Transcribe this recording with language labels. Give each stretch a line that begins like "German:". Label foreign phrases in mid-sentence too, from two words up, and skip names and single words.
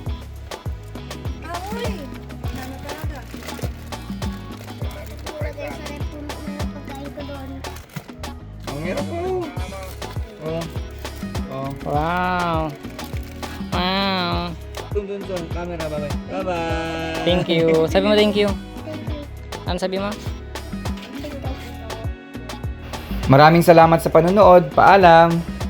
Filipino: Uy! Ano talaga? Ilagay sa rep puno na yung pagkain ko doon. Ang hirap po. Oh. Oh. Wow! Wow! Dun sa camera.
English: Bye-bye. Bye-bye. Thank you.
Filipino: Sabi mo
English: thank you. Thank you.
Filipino: Ano sabi mo?
English: Thank you.
Filipino: Maraming salamat sa panonood. Paalam.